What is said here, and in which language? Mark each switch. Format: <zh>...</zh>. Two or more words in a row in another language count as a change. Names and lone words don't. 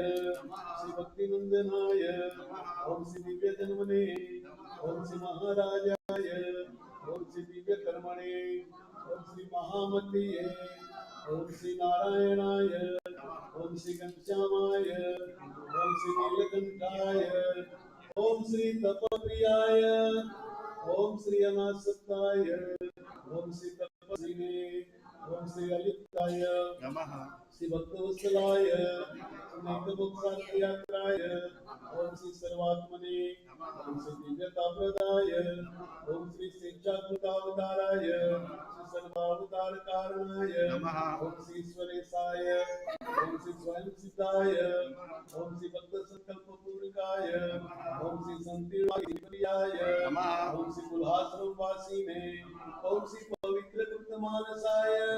<sa>શ્રી ભક્તિનંદનાય, ઓમ શ્રી દિવ્ય જન્મને, ઓમ શ્રી મહારાજાય, ઓમ શ્રી દિવ્ય કર્મણે, ઓમ શ્રી મહામતીએ, ઓમ શ્રી નારાયણાય, ઓમ શ્રી ઘનશ્યામાય, ઓમ શ્રી નીલકંઠાય, ઓમ શ્રી તપપ્રિયાય, ઓમ શ્રી અનાસક્તાય, ઓમ શ્રી તપસ્વીને, ઓમ શ્રી અલિપ્તાય નમઃ, શ્રી ભક્તવત્સલાય, अनेकमुक्तार्थयात्राय ओम श्री सर्वात्मने ओम श्री दिव्यताप्रदाय ओम श्री शिक्षाकृतावताराय श्री सर्वावतार कारणाय ओम श्री ईश्वरेशाय ओम श्री स्वयं सिद्धाय ओम श्री भक्त संकल्प पूर्णकाय ओम श्री संतीर्णाय ओम श्री कुलाश्रम वासिने ओम श्री पवित्र कृत मानसाय</sa>